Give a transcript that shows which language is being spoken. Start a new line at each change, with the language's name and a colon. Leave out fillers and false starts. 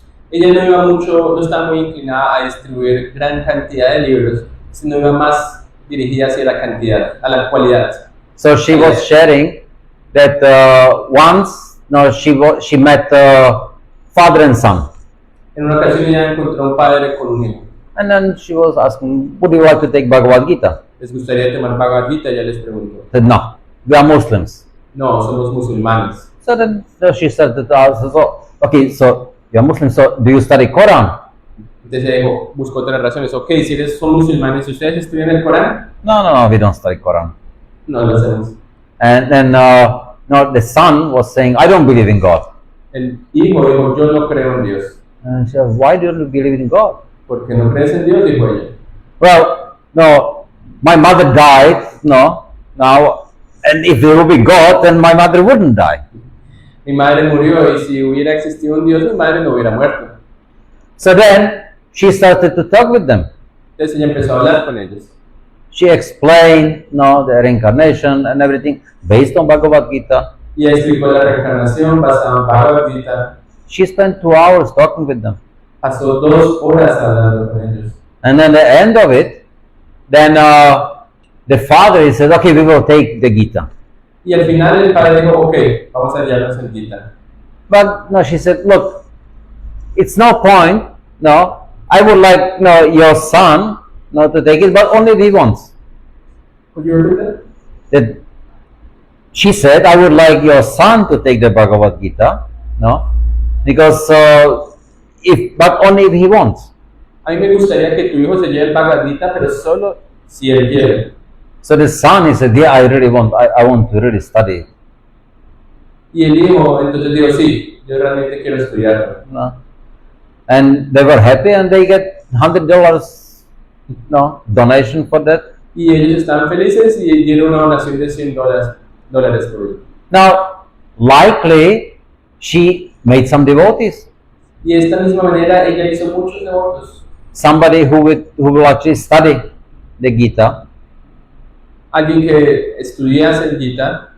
Spanish: Ella no estaba muy inclinada a distribuir gran cantidad de libros, sino iba más dirigida hacia la cantidad, a la cualidad.
English: So she was sharing that once she met father and son.
Spanish: En una ocasión ella encontró un padre con un hijo.
English: And then she was asking, would you like to take Bhagavad Gita?
Spanish: ¿Les gustaría tomar Bhagavad Gita? Ella les preguntó.
English: Said, no, we are Muslims.
Spanish: No, somos musulmanes.
English: So then she said okay, so you are Muslims, so do you study Quran?
Spanish: Entonces ella dijo, buscó otras razones. Ok, si son musulmanes, ¿ustedes estudian el Corán?
English: No, we don't study Quran.
Spanish: No lo hacemos.
English: And then the son was saying, I don't believe in God.
Spanish: El hijo dijo, yo no creo en Dios.
English: And she said, why don't you believe in God?
Spanish: Porque no crees en Dios, dijo ella.
English: Well, no, my mother died, now, and if there would be God, then my mother wouldn't die.
Spanish: Mi madre murió y si hubiera existido un Dios, mi madre no hubiera muerto.
English: So then she started to talk with them.
Spanish: Entonces ella empezó a hablar con ellos.
English: She explained, the reincarnation and everything based on Bhagavad Gita.
Spanish: Y ella explicó la reencarnación basada en Bhagavad Gita.
English: She spent 2 hours talking with them.
Spanish: Pasó 2 horas hablando con ellos.
English: And then at the end of it, then the father said, okay, we will take the Gita.
Spanish: Y al final el padre dijo, ok, vamos a hallarnos el Gita.
English: But no, she said, look, it's no point, I would like your son to take it, but only we once. Could you repeat That she said, I would like your son to take the Bhagavad Gita, because but only if he wants.
Spanish: A mí me gustaría que tu hijo se lleve el Bhagavad Gita, pero solo si él quiere.
English: So the son, he said, yeah, I really want, I want to really study it.
Spanish: Y el hijo entonces dijo, sí, yo realmente quiero estudiarlo.
English: And they were happy and they get $100 donation for that.
Spanish: Y ellos estaban felices y dieron una donación de $100 por ello.
English: Now, likely she made some devotees.
Spanish: Y de esta misma manera ella hizo muchos devotos.
English: Somebody who will actually study the Gita.
Spanish: Alguien que estudiase el Gita.